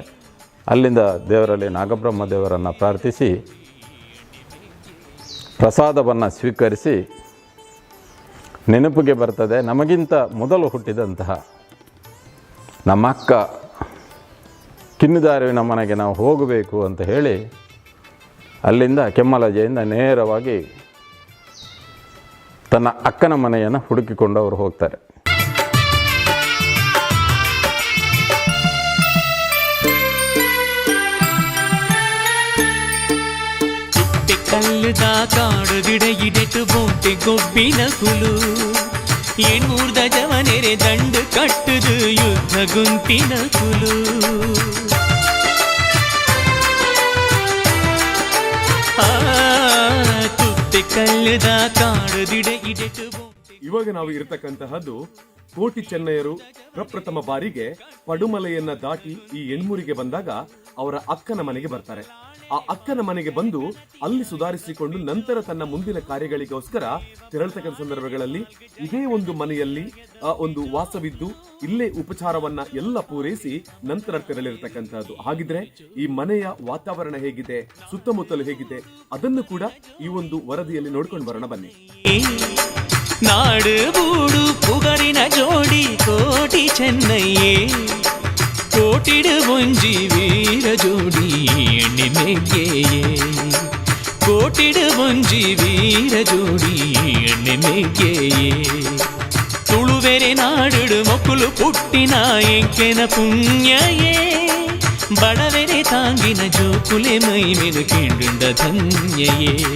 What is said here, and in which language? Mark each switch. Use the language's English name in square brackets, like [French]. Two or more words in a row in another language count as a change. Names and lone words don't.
[Kannada] ಅಲ್ಲಿಂದ ದೇವರಲ್ಲಿ ನಾಗಬ್ರಹ್ಮ ದೇವರನ್ನು ಪ್ರಾರ್ಥಿಸಿ ಪ್ರಸಾದವನ್ನು ಸ್ವೀಕರಿಸಿ ನೆನಪಿಗೆ ಬರ್ತದೆ, ನಮಗಿಂತ ಮೊದಲು ಹುಟ್ಟಿದಂತಹ ನಮ್ಮ ಅಕ್ಕ ಕಿನ್ನಿದಾರುವಿನ ಮನೆಗೆ ನಾವು ಹೋಗಬೇಕು ಅಂತ ಹೇಳಿ ಅಲ್ಲಿಂದ ಕೆಮ್ಮಲಜೆಯಿಂದ ನೇರವಾಗಿ ತನ್ನ ಅಕ್ಕನ ಮನೆಯನ್ನು ಹುಡುಕಿಕೊಂಡು ಅವರು ಹೋಗ್ತಾರೆ. [Tulu] ಕಲ್ಲುದ ಕಾಡು ಗಿಡ ಇಡೆತು ಬೋಟೆ ಗೊಬ್ಬಿನ ಕುಲು ಎಣ್ಣೂರ್ದ ಜವನೆರೆ ದಂಡು ಕಟ್ಟುದು ಯುದ್ಧ ಗುಂಪಿನ ಕುಲು. ತುತ್ತೆ ಕಲ್ಲುದ ಕಾಡು ಗಿಡ ಇಡೆತು. [Kannada] ಇವಾಗ ನಾವು ಇರತಕ್ಕಂತಹದ್ದು ಕೋಟಿ ಚೆನ್ನಯ್ಯರು ಪ್ರಪ್ರಥಮ ಬಾರಿಗೆ ಪಡುಮಲೆಯನ್ನ ದಾಟಿ ಈ ಎಣ್ಮೂರಿಗೆ ಬಂದಾಗ ಅವರ ಅಕ್ಕನ ಮನೆಗೆ ಬರ್ತಾರೆ. ಆ ಅಕ್ಕನ ಮನೆಗೆ ಬಂದು ಅಲ್ಲಿ ಸುಧಾರಿಸಿಕೊಂಡು ನಂತರ ತನ್ನ ಮುಂದಿನ ಕಾರ್ಯಗಳಿಗೋಸ್ಕರ ತೆರಳತಕ್ಕಂಥ ಸಂದರ್ಭಗಳಲ್ಲಿ ಇದೇ ಒಂದು ಮನೆಯಲ್ಲಿ ಒಂದು ವಾಸವಿದ್ದು ಇಲ್ಲೇ ಉಪಚಾರವನ್ನ ಎಲ್ಲ ಪೂರೈಸಿ ನಂತರ ತೆರಳಿರತಕ್ಕಂಥದ್ದು. ಹಾಗಿದ್ರೆ ಈ ಮನೆಯ ವಾತಾವರಣ ಹೇಗಿದೆ, ಸುತ್ತಮುತ್ತಲು ಹೇಗಿದೆ, ಅದನ್ನು ಕೂಡ ಈ ಒಂದು ವರದಿಯಲ್ಲಿ ನೋಡ್ಕೊಂಡು ಬರೋಣ ಬನ್ನಿ. [Tulu] ನಾಡು ಬೂಡು ಪುಗರಿನ ಜೋಡಿ ಕೋಟಿ ಚೆನ್ನಯ್ಯೇ ಕೋಟಿಡು ಒಂಜಿ ವೀರ ಜೋಡಿ ಎಣ್ಣೆಮೆಗೆಯೇ ಕೋಟಿಡು ಒಂಜಿ ವೀರ ಜೋಡಿ ಎಣ್ಣೆಮೆಗೆಯೇ ತುಳುವೆರೆ ನಾಡುಡು ಮೊಕ್ಕುಲು ಪುಟ್ಟಿನ ಎಂಕೆನ ಪುಣ್ಯಯೇ ಬಡವೆರೆ ತಾಂಗಿನ ಜೋಕುಲೆ ಮೈ ಮೆನು ಕಿಂಡುಂಡ ಧನ್ಯಯೇ